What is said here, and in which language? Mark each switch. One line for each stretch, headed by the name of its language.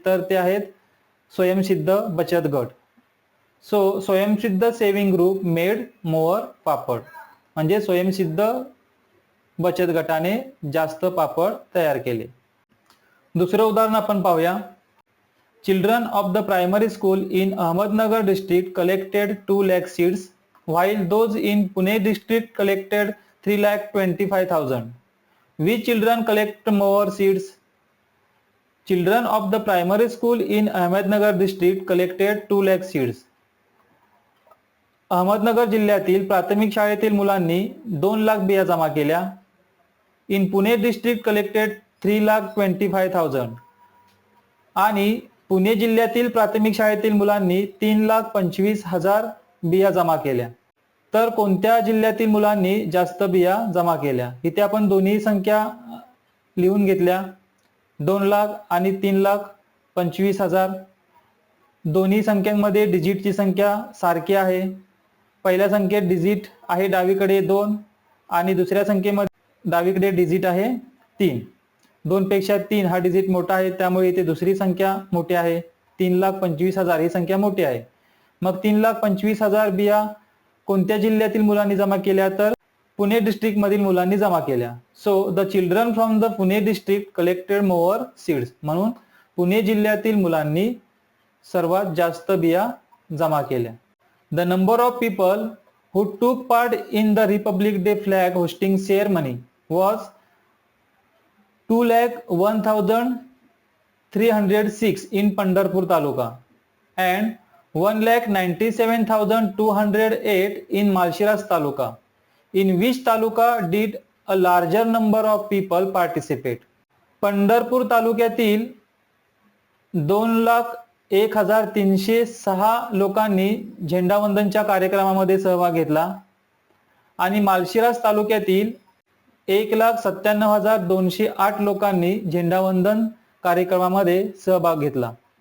Marathi: तर ते आहेत स्वयंसिद्ध बचत गट.
English: so Swayamsiddha saving group made more papad,
Marathi: म्हणजे स्वयंसिद्ध बचत गटाने जास्त पापड तयार केले. दुसरं उदाहरण आपण पाहूया.
English: Children of the primary school in Ahmednagar district collected 2 lakh seeds, while those in Pune district collected 3,25,000. Which children collect more seeds? Children of the primary school in Ahmednagar district collected 2 lakh seeds.
Marathi: Ahmednagar जिल्ह्यातील प्राथमिक शाळेतील मुलांनी 2 लाख बिया जमा केल्या.
English: in Pune district collected
Marathi: 3,25,000 आणि पुणे जिल्ह्यातील प्राथमिक शाळेतील मुलांनी 3,25,000 बिया जमा केल्या. तर कोणत्या जिल्ह्यातील मुलांनी जास्त बिया जमा केल्या? इथे आपण दोन्ही संख्या लिहून घेतल्या, 2 लाख आणि 3,25,000. दोन्ही संख्यांमध्ये डिजिटची संख्या सारखी आहे. पहिल्या संख्येत डिजिट आहे डावीकडे 2 आणि दुसऱ्या संख्येमध्ये डावीकडे डिजिट आहे 3. 2 पेक्षा 3 हा डिजिट मोठा आहे त्यामुळे इथे दुसरी संख्या मोठी आहे. 3,25,000 ही संख्या मोठी आहे. मग 3,25,000 बिया कोणत्या जिल्ह्यातील मुलांनी जमा केल्या? तर पुणे डिस्ट्रिक्ट मधील मुलांनी जमा केल्या.
English: so the children from the Pune district collected more seeds,
Marathi: म्हणून पुणे जिल्ह्यातील मुलांनी सर्वात जास्त बिया जमा केल्या.
English: The number of people who took part in the Republic Day flag hosting ceremony was 2,01,306 in Pandharpur Taluka and 1,97,208 in Malshiras Taluka. In which taluka did a larger number of people participate?
Marathi: Pandharpur तालुक्यातील 2,01,306 लोकांनी झेंडावंदनच्या कार्यक्रमामध्ये सहभाग घेतला आणि मालशिरस तालुक्यातील 1,97,208 लोकांनी झेंडावंदन कार्यक्रमामध्ये सहभाग घेतला.